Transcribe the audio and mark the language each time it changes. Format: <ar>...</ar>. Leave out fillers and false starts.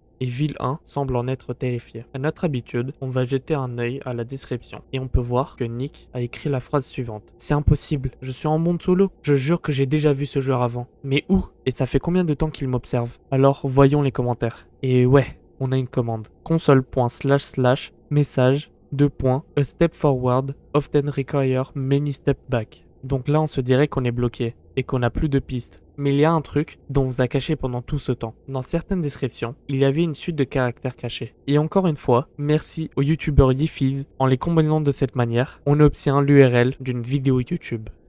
<fr>Et Villain semble en être terrifié. À notre habitude, on va jeter un œil à la description. Et on peut voir que Nick a écrit la phrase suivante. C'est impossible, je suis en monde solo. Je jure que j'ai déjà vu ce joueur avant. Mais où? Et ça fait combien de temps qu'il m'observe? Alors voyons les commentaires. Et ouais, on a une commande.</fr> <en>console.//message : a step forward often require many step back.</en> <fr>Donc là on se dirait qu'on est bloqué et qu'on n'a plus de pistes. Mais il y a un truc dont on vous a caché pendant tout ce temps. Dans certaines descriptions, il y avait une suite de caractères cachés. Et encore une fois, merci au youtubeur Yefiz. En les combinant de cette manière, on obtient l'URL d'une vidéo YouTube.</fr>